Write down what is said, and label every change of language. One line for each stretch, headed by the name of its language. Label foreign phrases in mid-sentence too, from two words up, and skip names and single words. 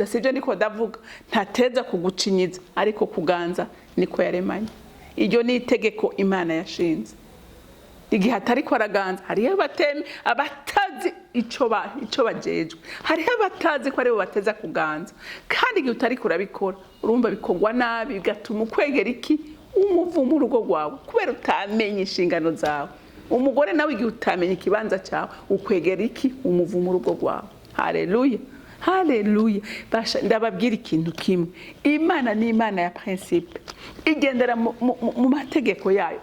Rundi: Sibyo niko ndavuga, ntateza kugucinyiza, ariko kuganza niko yaremanye. Iryo ni itegeko Imana yashinze. Igihe atariko araganza, hariho abatazi ico bajejwe, hariho abatazi ko aribo bateza kuganza. Kandi igihe utariko urabikora, urumva bikogwa nabi, bigatuma ukwegera iki? Umuvumo urugo rwawe, kubera utamenye inshingano zawe. Umugore nawe igihe utamenye ikibanza cyawe, ukwegera iki? Umuvumo urugo rwawe. Haleluya. Haleluya. Basha ndababwira ikintu kimwe, Imana ni Imana ya principe, igendera mu mategeko yayo.